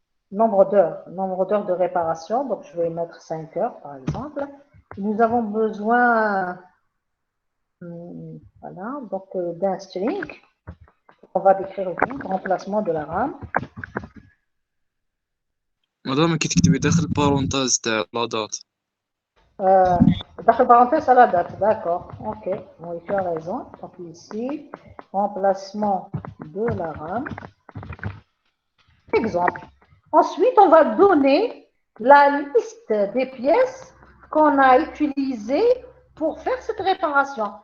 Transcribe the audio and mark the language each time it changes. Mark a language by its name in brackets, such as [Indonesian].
[French] Nombre d'heures de réparation. Donc, je vais mettre 5 heures, par exemple. Nous avons besoin voilà, donc d'un string. On va décrire le remplacement de la RAM. [Arabic] مادام كي تكتبي داخل البارونتاز تاع لا دات [French] D'accord, parenthèse à la date, d'accord. Ok, oui, tu as raison. Donc ici, remplacement de la RAM. Exemple. Ensuite, on va donner la liste des pièces qu'on a utilisées pour faire cette réparation.